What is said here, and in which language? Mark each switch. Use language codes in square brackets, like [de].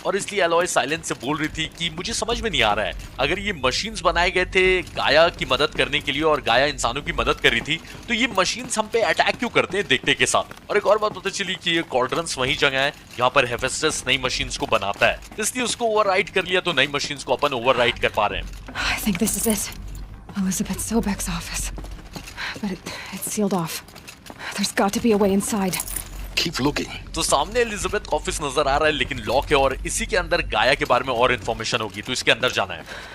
[hi] और इसलिए alloy silence से बोल रही थी कि मुझे समझ में नहीं आ रहा है, अगर ये मशीन्स बनाए गए थे गाया की मदद करने के लिए और गाया इंसानों की मदद कर रही थी, तो ये मशीन्स हम पे अटैक क्यों करते हैं देखते के साथ। और एक और बात पता चली कि ये क्वाड्रेंट्स वही जगह है जहां पर हेफेस्टस नई मशीन्स को बनाता है, इसलिए उसको ओवरराइड कर लिया, तो नई मशीन्स को अपन ओवरराइड कर पा रहे हैं। [en] I think this is it. Elizabeth Sobek's office. But it's sealed off. There's got to be a way inside. Keep looking. [hi] तो सामने एलिजाबेथ का ऑफिस नजर आ रहा है लेकिन लॉक है और इसी के अंदर गाया के बारे में और इंफॉर्मेशन होगी, तो इसके अंदर जाना है।